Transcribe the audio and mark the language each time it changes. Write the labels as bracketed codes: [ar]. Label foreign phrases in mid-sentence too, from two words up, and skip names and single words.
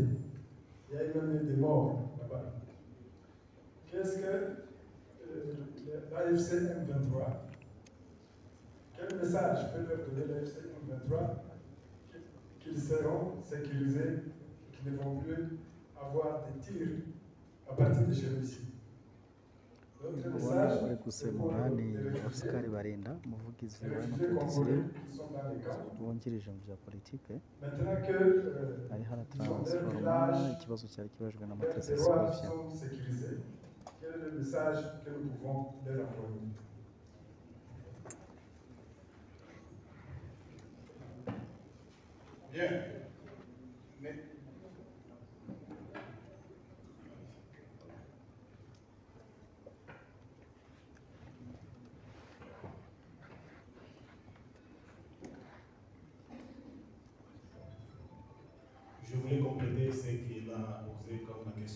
[fr] Il y a eu même des morts là-bas. Qu'est-ce que l'AFC M23, quel message peut leur donner l'AFC M23 qu'ils seront sécurisés, qu'ils ne vont plus avoir des tirs à partir de chez eux ici? [rw] ubona uri gusemura ni Oscar Barinda, umuvugizi w'amapolisi wungirije mu bya politike, ari harataransforoma ikibazo cyari kibajwe na Mutesi Scovia. [fr] Quel est le message que nous pouvons leur envoyer? Bien. Mais je voulais compléter ce qu'il a posé comme question.